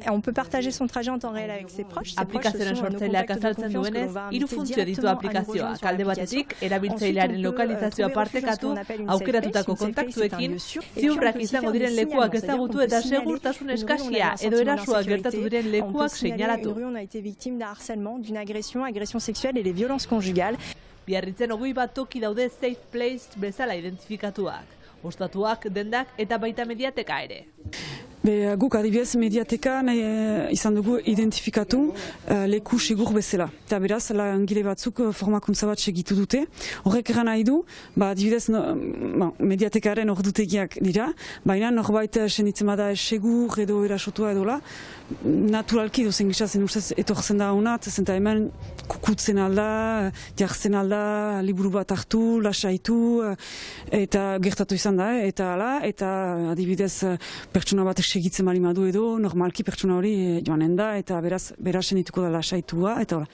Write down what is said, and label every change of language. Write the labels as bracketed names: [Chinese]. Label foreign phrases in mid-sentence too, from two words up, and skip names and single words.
[Basque] Aplikazioaren sortzaileak azaltzen duenez, 3 funtzio ditu aplikazioak. Alde batetik, erabiltzailearen lokalizazioa partekatu, aukeratutako kontaktuekin, ziurrak izango diren lekuak ezagutu eta segurtasun eskasia edo erasuak gertatu diren lekuak seinalatu. [French] On a été victime d'un harcèlement, d'une agression sexuelle et des violences conjugales. [Basque] Biarritzen 21 toki daude [English] safe place [Basque] bezala identifikatuak. Ostatuak, dendak eta baita mediateka ere. Guk adibidez mediatekan izan dugu identifikatu leku sigur bezala. Eta beraz, langile batzuk formakuntza bat segitu dute. Horrek eran nahi du, adibidez mediatekaren ordutegiak dira, baina norbait senditzen bada segur edo erasotua edola, naturalki dozen gizazen ustez etortzen da honat, zenta hemen kukutzen alda, jartzen alda, liburu bat hartu, lasaitu, eta gertatu izan da, eta adibidez pertsona bat segitzen bali madu edo, normalki pertsona hori joanen da, eta beraz sendituko da lasaitua, eta hola.